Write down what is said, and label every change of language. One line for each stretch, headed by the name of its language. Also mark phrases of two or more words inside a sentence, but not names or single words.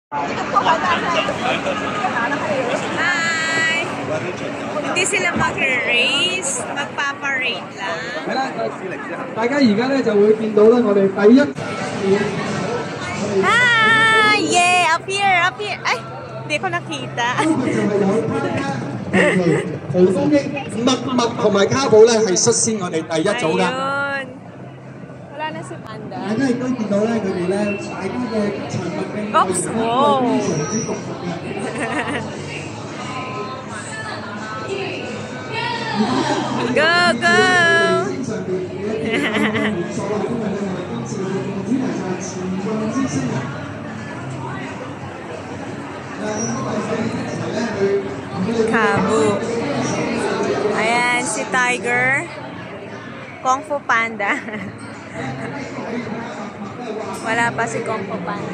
English: Hi!
Filipino: Hindi sila magre-race, magpaparade lang.
Cantonese: 大家而家咧就會見到咧，我哋第一。
English: Hi! Yeah! Up here! Up here! Ay!
Filipino: Hindi ko nakita.
Cantonese: 豪風英、麥同埋卡寶咧係率先我哋第一組㗎。
Filipino: Ayun. Wala na si Panda.
Cantonese: 大家亦都見到咧，佢哋咧大家嘅場物嘅
English: Oops! Wow! Go! Go! Kabu.
Filipino: Ayan, si Tiger. Kung Fu Panda. Wala pa si Kung Fu Panda.